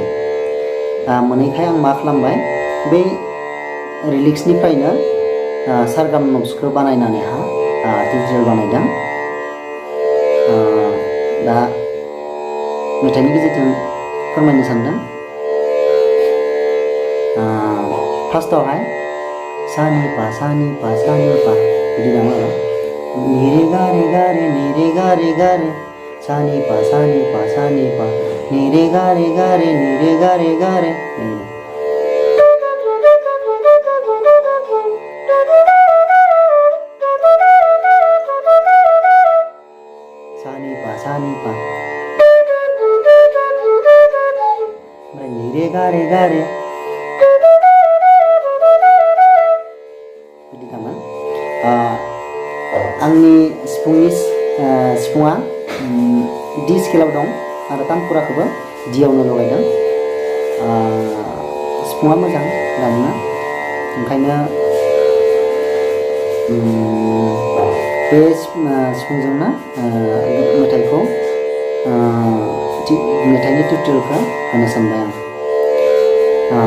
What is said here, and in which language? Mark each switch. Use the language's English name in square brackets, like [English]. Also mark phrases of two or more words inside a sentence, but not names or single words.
[Bodo] मोनैखाय आं मा खालामबाय, बै रिलिक्सनिफ्रायनो सारगाम नट्सखौ बानायनानैहा टिउटरियेल बानायदों। दा मेथाइनि गेजेरजों फोरमायनो सानदों। फार्स्टआवहाय सानि पा बिदि दङ आरो नि रे गा रे गा रे नि रे गा रे गा रे सानि पा नि रे गा रे गा रे नि रे गा रे गा रे सानि पा ओमफ्राय नि रे गा रे बिदि थांगोन। आंनि सिफुङा डि स्केलाव दं आरो तानपुराखौबो डिआवनो लगायदों। सिफुङा मोजां दामनो, ओंखायनो बे सिफुंजोंनो मेथाइनि टिउटरियेलखौ होनो सानबाय आं।